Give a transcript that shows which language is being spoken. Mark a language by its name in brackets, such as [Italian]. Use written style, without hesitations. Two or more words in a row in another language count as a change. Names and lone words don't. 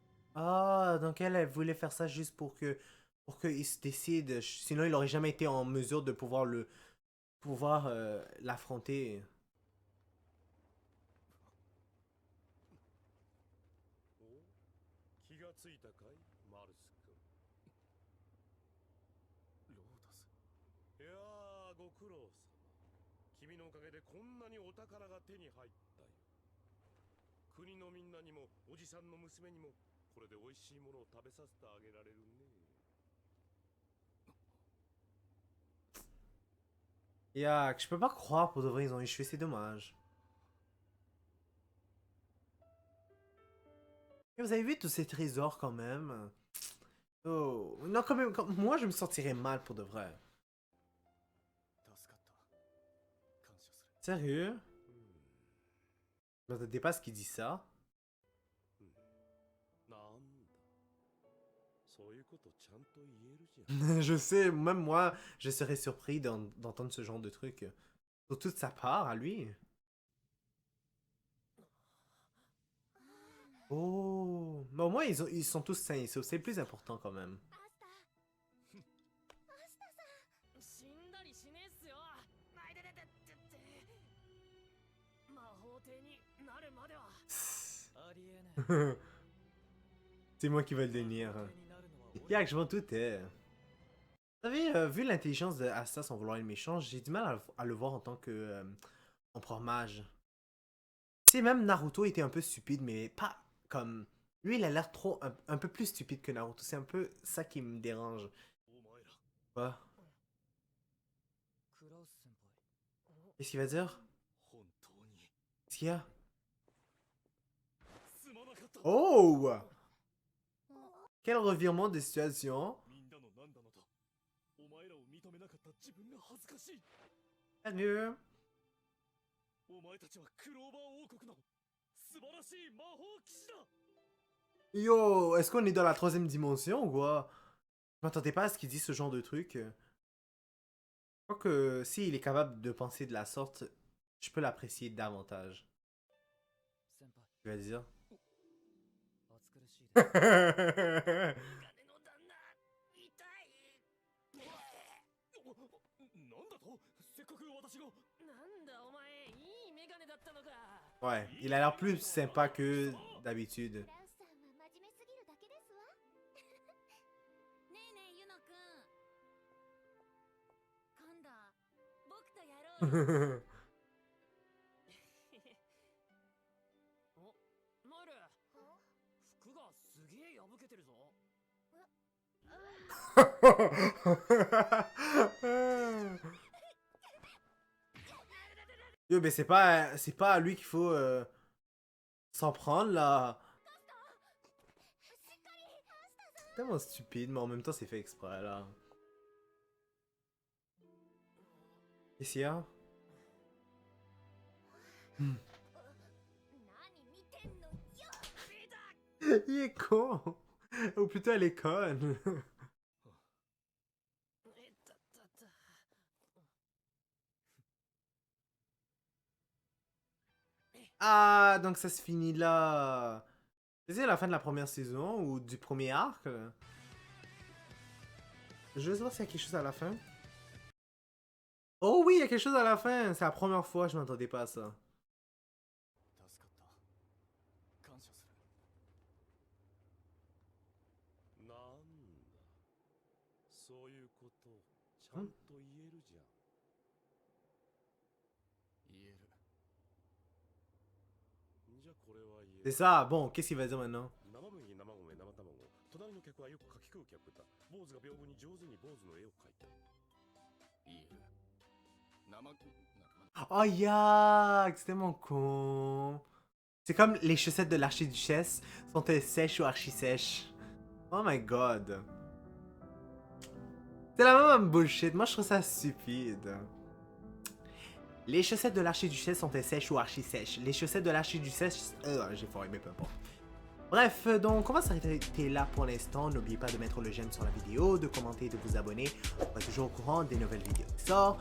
[French] Ah, donc elle voulait faire ça juste pour qu'il se décide. Sinon, il aurait jamais été en mesure de pouvoir l'affronter. [Japanese] 気がついたかいマルス君。ロータス。いやーご苦労様。君のおかげでこんなにお宝が手に入ったよ。国のみんなにもおじさんの娘にもこれで美味しいものを食べさせてあげられるね。 [French] Yak, je peux pas croire pour de vrai, ils ont échoué, c'est dommage. Et vous avez vu tous ces trésors quand même? Oh, non, quand même, moi je me sentirais mal pour de vrai. [Japanese] 助かった。感謝する。 [French] Sérieux? Je m'attendais pas à ce qu'il dit ça. [Japanese] なんだ。そういうことちゃんと言えるじゃん。 [French] Je sais, même moi, je serais surpris d'entendre ce genre de truc. Surtout de sa part, à lui. Oh, mais au moins ils sont tous sains, c'est le plus important quand même. [Japanese] 死んだりしねえっすよ。あいててててて。魔法帝になるまでは。ありえない。 [French] C'est moi qui vais le devenir. Yak, je m'en doutais. Vous savez, vu l'intelligence de Asta sans vouloir être méchant, j'ai du mal à le voir en tant que empereur mage. Tu sais, même Naruto était un peu stupide, mais pas comme... Lui, il a l'air trop... un peu plus stupide que Naruto. C'est un peu ça qui me dérange. [Japanese] お前ら [French] Quoi? [Japanese] クラウス先輩。 [French] Qu'est-ce qu'il va dire? [Japanese] 本当に [French] Qu'est-ce qu'il y a? [Japanese] すまなかった。 Oh! [French] Quel revirement de situation. [Japanese] みんなのなんだのとお前らを認めなかった自分が恥ずかしい。 [French] Salut! [Japanese] お前たちはクローバー王国の素晴らしい魔法騎士だ。 [French] Yo, est-ce qu'on est dans la troisième dimension ou quoi? Je m'attendais pas à ce qu'il dise ce genre de truc. Je crois que s'il est capable de penser de la sorte, je peux l'apprécier davantage. [Japanese] 先輩。 [French] Tu vas dire? [Japanese] 暑苦しいです。金の旦那痛い。なんだとせっかく私が。なんだお前、いいメガネだったのか。 [French] Ouais, il a l'air plus sympa que d'habitude. [Japanese] ラウスさんは真面目すぎるだけですわ。ねえねえユノくん。今度僕とやろうよ。お、マイル。服がすげえ破けてるぞ。 [French] Yo, mais c'est pas à lui qu'il faut s'en prendre là. Tellement stupide, mais en même temps c'est fait exprès là. Qu'est-ce qu'il y a? [Japanese] 何見てんのよ。 [French] Il est con! Ou plutôt elle est conne. えったったった。 Ah, donc ça se finit là. C'est la fin de la première saison ou du premier arc? Je veux savoir s'il y a quelque chose à la fin. Oh oui, il y a quelque chose à la fin. C'est la première fois, je m'attendais pas à ça. [Japanese] 助かった。感謝する。なんだ。そういうことちゃんと言えるじゃん。言える。じゃあこれは言え [French] C'est [Japanese] る。 [French] ça, bon, qu'est-ce qu'il va dire maintenant? [Japanese] 生麦、生米、生卵。隣の客はよく柿食う客だ。坊主が屏風に上手に坊主の絵を描いた。言える。生 [French] Oh yak, c'est tellement con. C'est comme les chaussettes de l'archiduchesse, sont-elles sèches ou archi-sèches? [English] Oh my god. [French] C'est la même bullshit, moi je trouve ça stupide. Les chaussettes de l'archiduchesse sont-elles sèches ou archi-sèches? Les chaussettes de l'archiduchesse... j'ai foiré, mais peu importe. Bref, donc on va s'arrêter là pour l'instant. N'oubliez pas de mettre le j'aime sur la vidéo, de commenter, de vous abonner pour être toujours au courant des nouvelles vidéos qui sortent.